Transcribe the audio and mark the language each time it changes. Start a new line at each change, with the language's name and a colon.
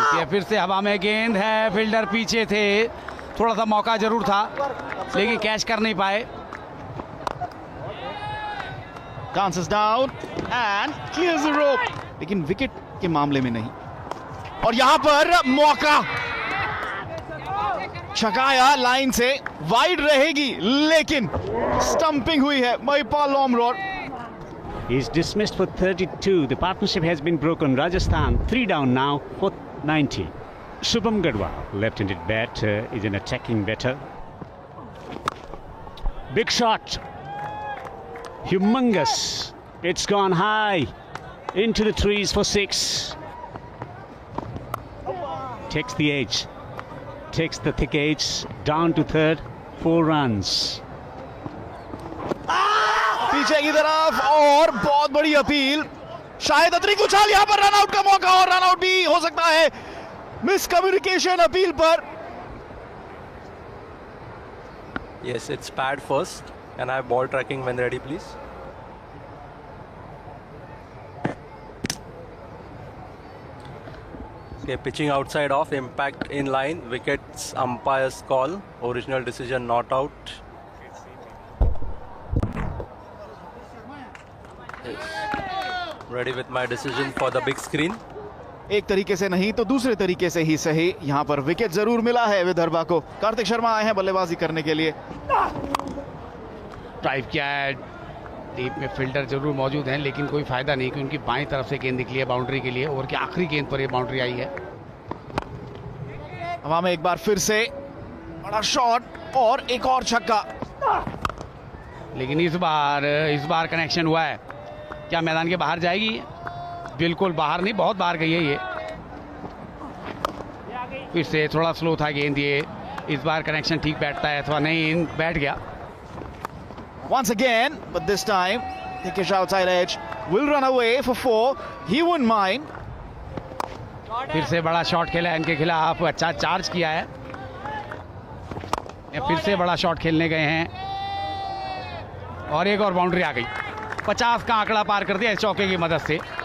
Hindi: फिर से हवा में गेंद है, फील्डर पीछे थे, थोड़ा सा मौका जरूर था, लेकिन कैच कर नहीं पाए.
English: Dances down and clears the rope.
Hindi: लेकिन विकेट के मामले में नहीं. और यहां पर मौका, छकाया लाइन से, वाइड रहेगी, लेकिन स्टंपिंग हुई है. Mahipal Lomror.
English: He's dismissed for 32. The partnership has been broken. Rajasthan 3 down now for 90. Shubham Gadwal, left-handed bat, is an attacking batter. Big shot. Humongous. It's gone high into the trees for 6. Takes the edge. Takes the thick edge down to third. 4 runs.
Hindi: पीछे की तरफ, और बहुत बड़ी appeal. शायद अतिरिक्त उछाल, यहां पर रन आउट का मौका, और रन आउट भी हो सकता है. मिसकम्युनिकेशन अपील पर.
English: Yes, it's pad first, and I have ball tracking when ready, please. Okay, pitching outside off, impact in line, wickets umpire's call, original decision not out. Yes. Ready with my decision for the big screen.
Hindi: एक तरीके से नहीं तो दूसरे तरीके से ही सही, यहां पर विकेट जरूर मिला है विदर्भा को. कार्तिक शर्मा आए हैं बल्लेबाजी करने के लिए. ड्राइव किया है, डीप में फील्डर जरूर मौजूद हैं, लेकिन कोई फायदा नहीं कि उनकी बाईं तरफ से गेंद निकली है बाउंड्री के लिए. ओवर की आखिरी गेंद पर यह बाउंड्री आई है. हवा में एक बार फिर से बड़ा शॉट, और एक और छक्का. लेकिन इस बार कनेक्शन हुआ है. क्या मैदान के बाहर जाएगी? बिल्कुल बाहर नहीं, बहुत बाहर गई है ये. फिर से थोड़ा स्लो था गेंद, ये इस बार कनेक्शन ठीक बैठता है अथवा नहीं, बैठ गया.
English: Once again, but this time Dikesh outside edge will run away for 4. He wouldn't mind.
Hindi: फिर से बड़ा शॉट खेला है इनके खिलाफ, अच्छा चार्ज किया है. फिर से बड़ा शॉट खेलने गए हैं, और एक और बाउंड्री आ गई. 50 का आंकड़ा पार कर दिया इस चौके की मदद से.